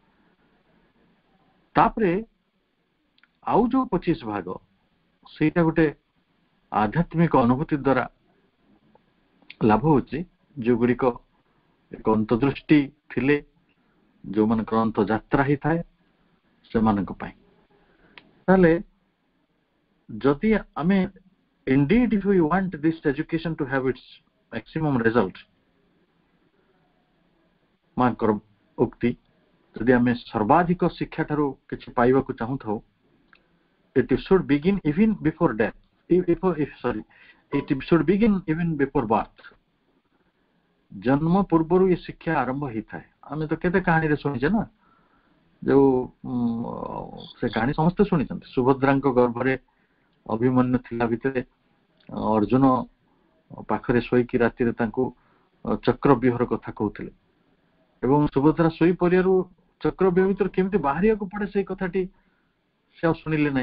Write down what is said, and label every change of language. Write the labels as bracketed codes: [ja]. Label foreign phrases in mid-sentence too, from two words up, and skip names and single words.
[or] ତାପରେ ଆଉ ଯୋଉ 25% ସେଇଟା ଗୋଟେ ଆଧ୍ୟାତ୍ମିକ ଅନୁଭୂତି ଦ୍ଵାରା ଲାଭ ହଉଛି, ଯୋଉଗୁଡିକ ଏକ ଅନ୍ତର୍ଦୃଷ୍ଟି ଥିଲେ, ଯୋଉମାନଙ୍କର ଅନ୍ତର୍ଯାତ୍ରା ହେଇଥାଏ ସେମାନଙ୍କ ପାଇଁ। ତାହେଲେ ଯଦି ଆମେ [en] indeed if we want this education to have its maximum result, [or] ମାଙ୍କର ଉକ୍ତି, ଯଦି ଆମେ ସର୍ବାଧିକ ଶିକ୍ଷା ଠାରୁ କିଛି ପାଇବାକୁ ଚାହୁଁଥାଉ, [en] it should begin even before death, it should begin even before birth। [or] ଜନ୍ମ ପୂର୍ବରୁ ଏ ଶିକ୍ଷା ଆରମ୍ଭ ହେଇଥାଏ। ଆମେ ତ କେତେ କାହାଣୀରେ ଶୁଣିଛେ ନା, ଯୋଉ ସେ କାହାଣୀ ସମସ୍ତେ ଶୁଣିଛନ୍ତି, ସୁଭଦ୍ରାଙ୍କ ଗର୍ଭରେ ଅଭିମନ୍ୟୁ ଥିଲା ଭିତରେ ଅର୍ଜୁନ ପାଖରେ ଶୋଇକି ରାତିରେ ତାଙ୍କୁ ଚକ୍ରବ୍ୟୁହର କଥା କହୁଥିଲେ, ଏବଂ ସୁଭଦ୍ରା ଶୋଇ ପଡ଼ିବାରୁ ଚକ୍ରବ୍ୟୁହ ଭିତରୁ କେମିତି ବାହାରିବାକୁ ପଡେ ସେଇ କଥାଟି ସେ ଆଉ ଶୁଣିଲେ ନାହିଁ।